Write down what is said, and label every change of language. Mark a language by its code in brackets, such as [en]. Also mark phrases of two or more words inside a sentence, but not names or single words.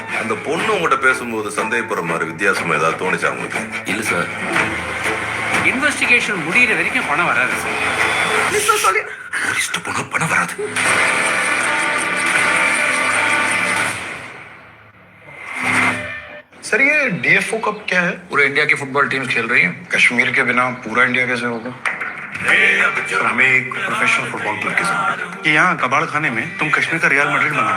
[ta] அந்த பொண்ணு உங்ககிட்ட பேசும்போது சந்தேகப்படுற மாதிரி வித்தியாசமா ஏதாவது தோணுச்சா உங்களுக்கு? இல்ல சார், இன்வெஸ்டிகேஷன் முடிகிற வரைக்கும் பணம் வராது சார். போலீஸ்ட்டு போனால் பணம் வராது. [hi] सर ये डीएफओ कप क्या है? पूरे इंडिया की [en] football teams [hi] खेल रही हैं. कश्मीर के बिना पूरा इंडिया कैसे होगा? सर हमें एक [en] professional football club [hi] की जरूरत है कि यहाँ कबाड़ खाने में तुम कश्मीर का रियल मैड्रिड बनाओ.